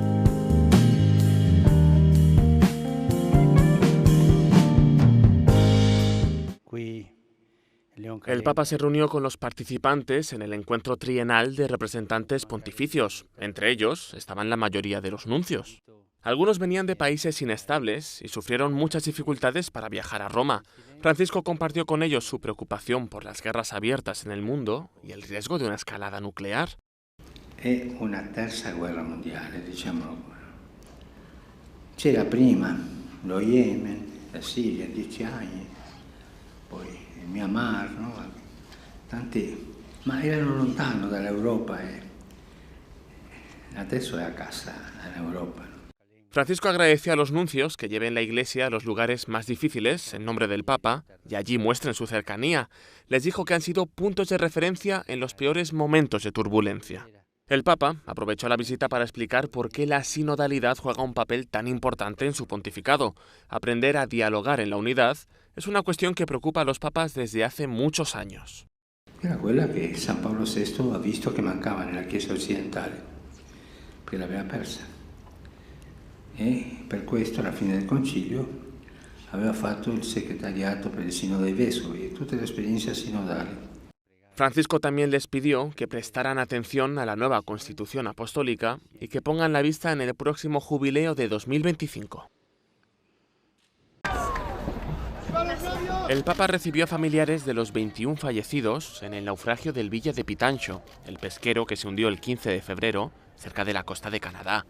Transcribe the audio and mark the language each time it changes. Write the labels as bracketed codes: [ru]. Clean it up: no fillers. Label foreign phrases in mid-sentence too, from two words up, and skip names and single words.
[es] El Papa se reunió con los participantes en el encuentro trienal de representantes pontificios. Entre ellos estaban la mayoría de los nuncios. Algunos venían de países inestables y sufrieron muchas dificultades para viajar a Roma. Francisco compartió con ellos su preocupación por las guerras abiertas en el mundo y el riesgo de una escalada nuclear. [it] È una terza guerra mondiale, diciamolo pure. C'era prima lo Yemen, la Siria, 10 anni, poi il Myanmar, no? Tanti, ma erano lontano dall'Europa e adesso è a casa en Europa. [es] Francisco agradeció a los nuncios que lleven la Iglesia a los lugares más difíciles en nombre del Papa y allí muestren su cercanía. Les dijo que han sido puntos de referencia en los peores momentos de turbulencia. El Papa aprovechó la visita para explicar por qué la sinodalidad juega un papel tan importante en su pontificado. Aprender a dialogar en la unidad es una cuestión que preocupa a los papas desde hace muchos años. [it] era quella che San Paolo VI ha visto che mancava nella Chiesa occidentale, perché l'aveva persa. E per questo, alla fine del concilio, aveva fatto il segretariato per il Sinodo dei Vescovi e tutta l'esperienza sinodale. [es] Francisco también les pidió que prestaran atención a la nueva Constitución Apostólica y que pongan la vista en el próximo jubileo de 2025. El Papa recibió a familiares de los 21 fallecidos en el naufragio del Villa de Pitancho, el pesquero que se hundió el 15 de febrero cerca de la costa de Canadá.